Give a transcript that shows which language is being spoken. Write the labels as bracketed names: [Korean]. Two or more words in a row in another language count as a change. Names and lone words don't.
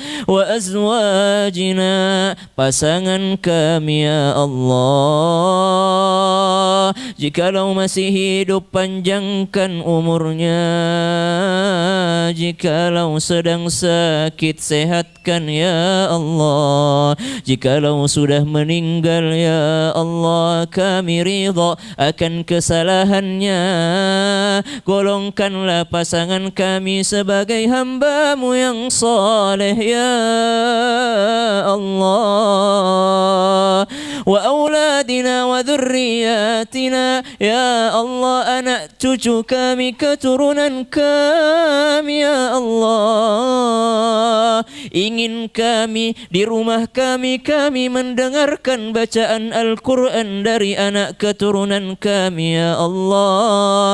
[Arabic] وأزواجنا, [Indonesian] pasangan kami ya Allah, jikalau masih hidup panjangkan umurnya, jikalau sedang sakit sehatkan ya Allah, jikalau sudah meninggal ya Allah kami ridha akan kesalahannya. Golongkanlah pasangan kami sebagai hamba-Mu yang saleh ya Allah. [Arabic] وأولادنا وذرياتنا [Indonesian] ya Allah, anak cucu kami, keturunan kami ya Allah. Ingin kami di rumah kami mendengarkan bacaan Al-Quran dari anak keturunan kami ya Allah.